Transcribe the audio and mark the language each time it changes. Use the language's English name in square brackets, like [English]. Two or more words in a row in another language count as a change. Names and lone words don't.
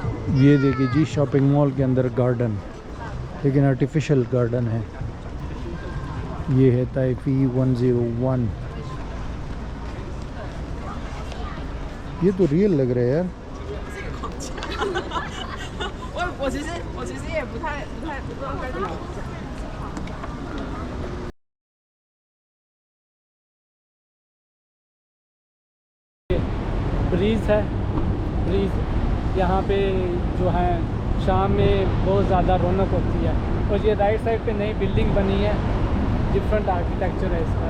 [Hindi] ये देखिए जी, [English] shopping mall [Hindi] के अंदर गार्डन, लेकिन [English] artificial garden [Hindi] है। ये है ताइफी 101। ये तो रियल लग रहा है यार। [Chinese] 我其实也不太知道该怎么。 [Hindi] ब्रीज है, ब्रीज यहाँ पे जो है शाम में बहुत ज़्यादा रौनक होती है। और ये [English] right side [Hindi] पे नई बिल्डिंग बनी है, [English] different architecture [Hindi] है इसका।